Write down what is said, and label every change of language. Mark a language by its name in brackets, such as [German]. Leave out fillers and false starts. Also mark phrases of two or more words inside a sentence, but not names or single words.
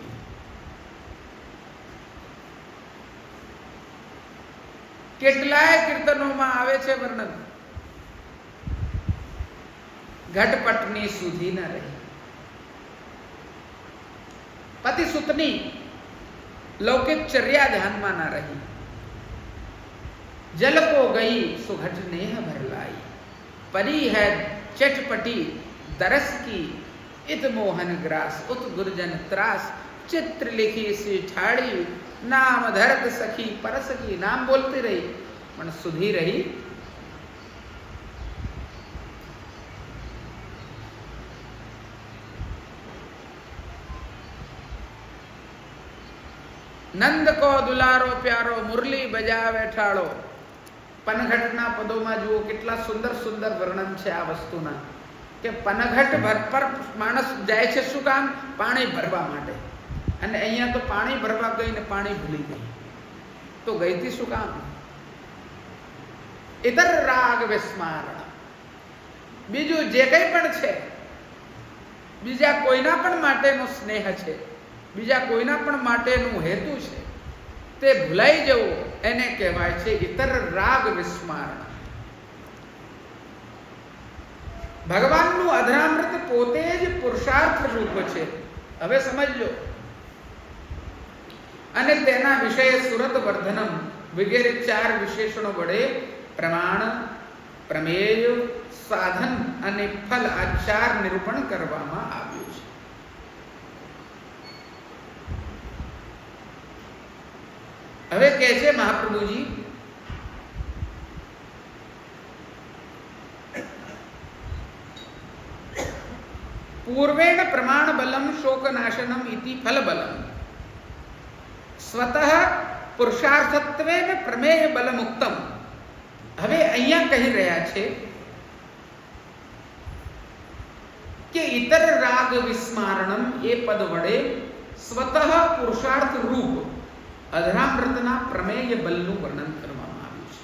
[Gujarati] કેટલાય કીર્તનોમાં આવે છે વર્ણન, ઘટપટની સુધી ન રહી. સુખની લૌકિક ચર્યા ધ્યાનમાં ના રહી. [Braj] जल को गई सुघट नेह भर लाई, परी है चटपटी दरस की, इत मोहन ग्रास उत गुरजन त्रास, चित्र लिखी सी ठाड़ी, नाम धरत सखी परस की. नाम बोलती रही पण सुधी रही नंद को दुलारो प्यारो, मुरली बजावे ठाड़ो. [Gujarati] પનઘટના પદો જુઓ કેટલા સુંદર સુંદર વર્ણન છે આ વસ્તુના કે પનઘટ પર માણસ જાય છે શું કામ? પાણી ભરવા માટે. અને અહીંયા તો પાણી ભરવા ગઈ ને પાણી ભૂલી ગઈ, તો ગઈ થી શું કામ? [Sanskrit] इतर राग विस्मारण. [Gujarati] બીજું જે કંઈ પણ છે, બીજા કોઈના પણ માટેનો સ્નેહ છે, બીજા કોઈના પણ માટેનો હેતુ છે, તે ભુલાઈ જવો એને કહેવાય છે [Sanskrit] इतर राग विस्मारण. [Gujarati] भगवानનું અધરામૃત પોતે જ પુરુષાર્થ રૂપ છે. હવે સમજજો. અને તેના વિષય સુરત વર્ધનમ વગેરે 4 વિશેષણો વડે પ્રમાણ, પ્રમેય, સાધન અને ફલ આ 4 નિરૂપણ કરવામાં આવ્યું છે. હવે કહે છે મહાપ્રભુજી, [Sanskrit] पूर्वेण प्रमाण बलम शोक नाशनम इति फल बलम स्वतः पुरुषार्थत्वेन प्रमेय बलम उक्तम. [Gujarati] હવે અહીંયા કહી રહ્યા છે કે [Sanskrit] इतर राग विस्मारणम् [Gujarati] એ પદ વડે સ્વતઃ પુરુષાર્થ રૂપ અધરામૃતના પ્રમેય બલનું વર્ણન કરવામાં આવ્યું છે.